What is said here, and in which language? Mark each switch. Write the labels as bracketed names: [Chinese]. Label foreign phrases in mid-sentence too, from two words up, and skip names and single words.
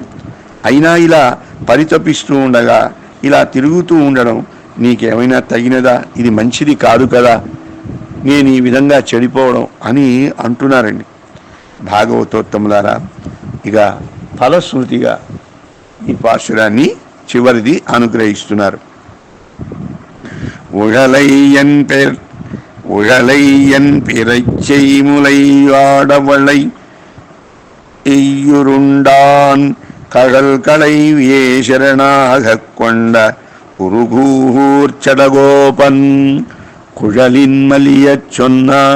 [Telugu] అయినా ఇలా పరితపిస్తూ ఉండగా ఇలా తిరుగుతూ ఉండడం నీకేమైనా తగినదా? ఇది మంచిది కాదు కదా, నేను ఈ విధంగా చెడిపోవడం అని అంటున్నారండి. భాగవతోత్తములారా, ఇక ఫలశ్రుతిగా ఈ పాశురాన్ని చివరిది అనుగ్రహిస్తున్నారు. [Tamil] உழலையன் பிறைச்செய்முலை ஆடவளை எய்யுருண்டான் கடல் களை ஏசரணாக கொண்ட குருகூர்ச்சடகோபன் குழலின்மலியச் சொன்ன